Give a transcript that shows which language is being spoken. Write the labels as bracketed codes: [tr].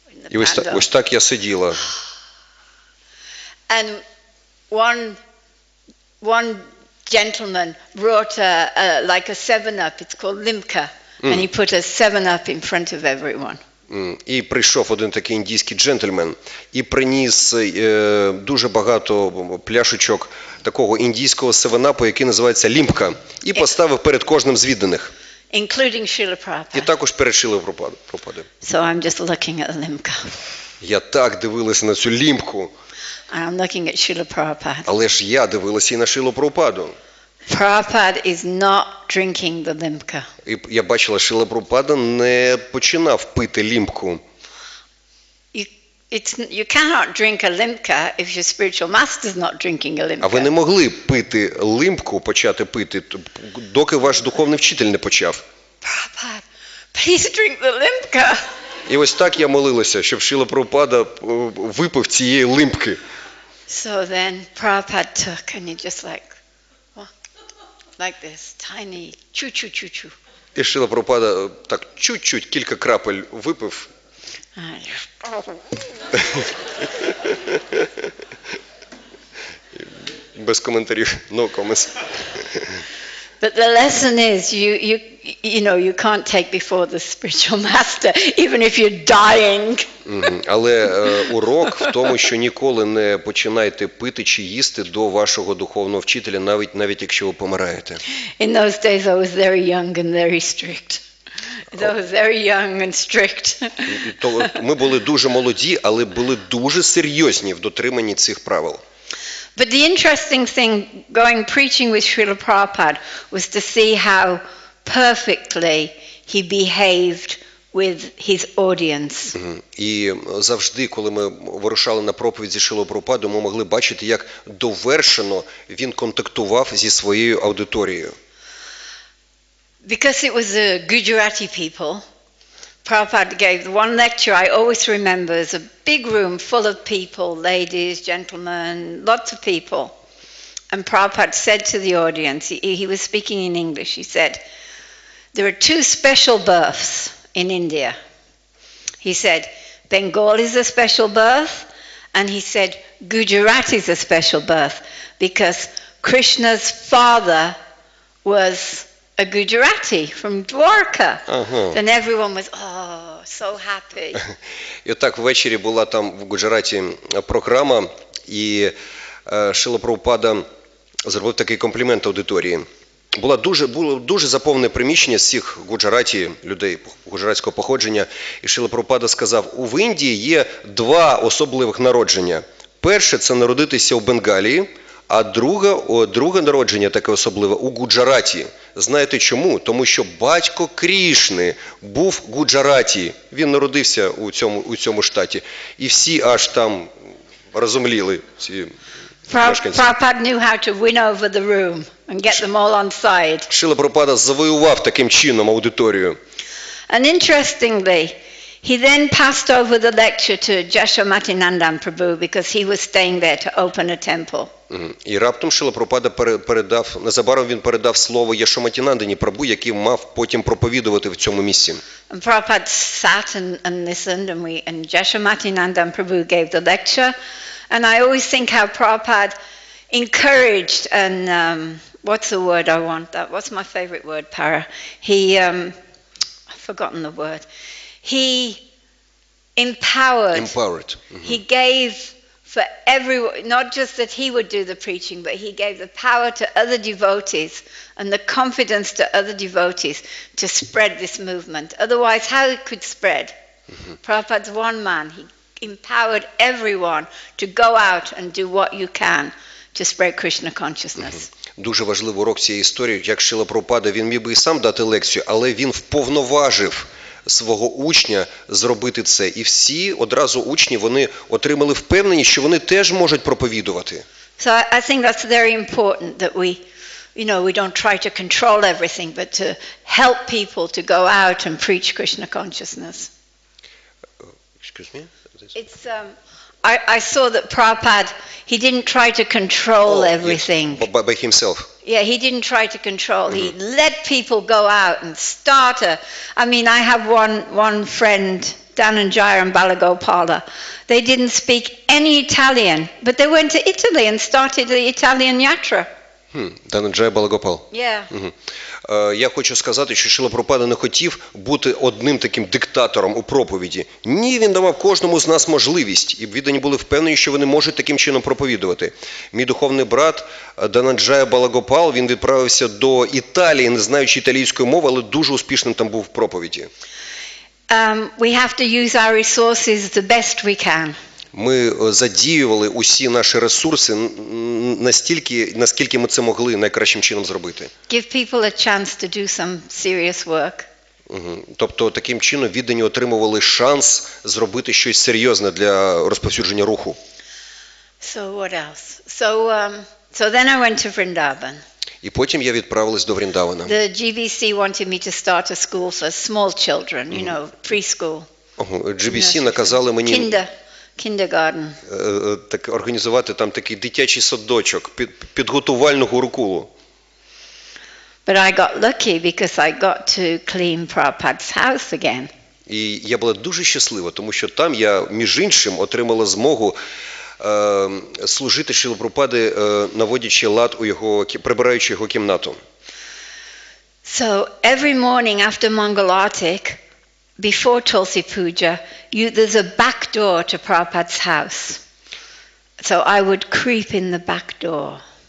[uk] І ось так я сиділа. [en] And one gentleman brought like a 7-Up, it's called limca, and he put a 7-Up in front of everyone. [uk] І прийшов один такий індійський джентльмен і приніс дуже багато пляшечок такого індійського 7-Up, який називається лімка, і поставив перед кожним з відданих. [en] Including Srila Prabhupada. [uk] І також перед Шрилою Прабхупадою. [en] So I'm just looking at the limca. [uk] Я так дивилася на цю лімку. [en] And I'm looking at Srila Prabhupada. [uk] Але ж я дивилася і на Шрилу Прабхупаду. [en] Prabhupada is not drinking the limca. [uk] І я бачила, що Шрила Прабхупада не починав пити лімку. [en] You cannot drink a limca if your spiritual master is not drinking a limca. [uk] А ви не могли пити лимку, почати пити, доки ваш духовний вчитель не почав. [en] Prabhupada, please drink the limca. [uk] І ось так я молилася, щоб Шрила Прабхупада випив цієї лимки. [en] So then Prabhupada took and he just like this, tiny, choo-choo-choo-choo. [uk] І Шрила Прабхупада так чуть-чуть, кілька крапель випив. Без коментарів, [en] no comments. But the lesson is you can't take before the spiritual master, even if you're dying. [uk] Але урок в тому, що ніколи не починайте пити чи їсти до вашого духовного вчителя, навіть якщо ви помираєте. [en] In those days I was very young and very strict. I was very young and strict. [uk] Ми були дуже молоді, але були дуже серйозні в дотриманні цих правил. [en] But the interesting thing going preaching with Srila Prabhupada was to see how perfectly he behaved with his audience. [uk] І завжди, коли ми вирушали на проповідь зі Шрилою Прабхупадою, ми могли бачити, як довершено він контактував зі своєю аудиторією. [en] Because it was the Gujarati people, Prabhupada gave one lecture I always remember. There's a big room full of people, ladies, gentlemen, lots of people. And Prabhupada said to the audience, he was speaking in English, he said, there are two special births in India. He said, Bengal is a special birth, and he said, Gujarati is a special birth, because Krishna's father was a Gujarati from Dwarka. Then everyone was, so happy. [uk] І отак ввечері була там в Гуджараті програма, і Шрила Прабхупада зробив такий комплімент аудиторії. Було дуже заповнене приміщення з всіх Гуджараті, людей гуджаратського походження, і Шрила Прабхупада сказав, в Індії є два особливих народження. Перше – це народитися у Бенгалії, а друге народження таке особливе у Гуджараті. Знаєте чому? Тому що батько Крішни був в Гуджараті. Він народився у цьому штаті. І всі аж там розумліли ці мешканці. [en] Prabhupada knew how to win over the room and get them all on side. [uk] Шрила Прабхупада завоював таким чином аудиторію. [en] And interestingly, he then passed over the lecture to Jashomatinandan Prabhu because he was staying there to open a temple. [uk] І раптом Шрила Прабхупада незабаром він передав слово Яшоматінандані Прабу, який мав потім проповідувати в цьому місці. [en] And Prabhupada sat and listened, and Jashomatinandan Prabhu gave the lecture. And I always think how Prabhupada encouraged and what's the word I want? What's my favorite word, Para? I've forgotten the word. He empowered. He gave for everyone, not just that he would do the preaching, but he gave the power to other devotees and the confidence to other devotees to spread this movement. Otherwise, how it could spread? Prabhupada's one man. He empowered everyone to go out and do what you can to spread Krishna consciousness. [uk] Дуже важливий урок цієї історії, як Шрила Прабхупада, він міг би і сам дати лекцію, але він вповноважив свого учня зробити це. І всі одразу учні, вони отримали впевненість, що вони теж можуть проповідувати. [en] So I think that's very important that we don't try to control everything, but to help people to go out and preach Krishna consciousness. Excuse me? It's I saw that Prabhupada, he didn't try to control everything. Yes, by himself. Yeah, he didn't try to control. He let people go out and start I have one friend, Dhananjaya and Balagopala. They didn't speak any Italian, but they went to Italy and started the Italian Yatra. Dhananjaya Balagopal. Yeah. [uk] Я хочу сказати, що Шрила Прабхупада не хотів бути одним таким диктатором у проповіді. Ні, він давав кожному з нас можливість, і віддані були впевнені, що вони можуть таким чином проповідувати. Мій духовний брат Dhananjaya Balagopal, він відправився до Італії, не знаючи італійської мови, але дуже успішним там був в проповіді. [en] We have to use our resources the best we can. [uk] Ми задіювали усі наші ресурси настільки, наскільки ми це могли найкращим чином зробити. [en] Give people a chance to do some serious work. [uk] Тобто таким чином віддані отримували шанс зробити щось серйозне для розповсюдження руху. [en] So what else? So then I went to Vrindavan. [uk] І потім я відправилась до Вріндавана. [en] The GBC wanted me to start a school for small children, preschool. [uk] GBC наказали мені [en] Kindergarten. [uk] Так організувати там такий дитячий садочок, підготувальну гурукулу. [en] But I got lucky because I got to clean Prabhupada's house again. [uk] І я була дуже щаслива, тому що там я, між іншим, отримала змогу служити Шрилі Прабхупади, наводячи лад у його, прибираючи його кімнату. [en] So every morning after Mangalartik, before Tulsi Puja, there's a back door to Prabhupada's house. So I would creep in the back door.